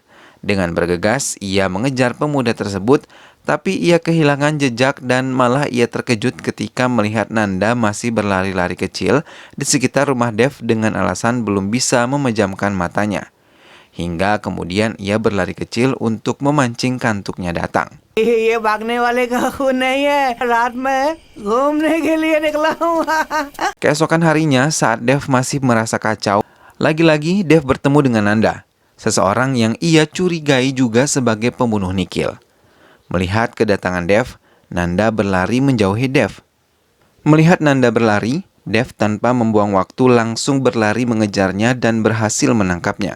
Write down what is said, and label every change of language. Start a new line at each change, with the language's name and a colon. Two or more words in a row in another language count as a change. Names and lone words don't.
Indonesian: Dengan bergegas, ia mengejar pemuda tersebut, tapi ia kehilangan jejak dan malah ia terkejut ketika melihat Nanda masih berlari-lari kecil di sekitar rumah Dev dengan alasan belum bisa memejamkan matanya. Hingga kemudian ia berlari kecil untuk memancing kantuknya datang.
Hindi: ये भागने वाले का खून नहीं है, रात में घूमने के लिए निकला हूँ.
Indonesian: Keesokan harinya saat Dev masih merasa kacau, lagi-lagi Dev bertemu dengan Nanda, seseorang yang ia curigai juga sebagai pembunuh Nikhil. Melihat kedatangan Dev, Nanda berlari menjauhi Dev. Melihat Nanda berlari, Dev tanpa membuang waktu langsung berlari mengejarnya dan berhasil menangkapnya.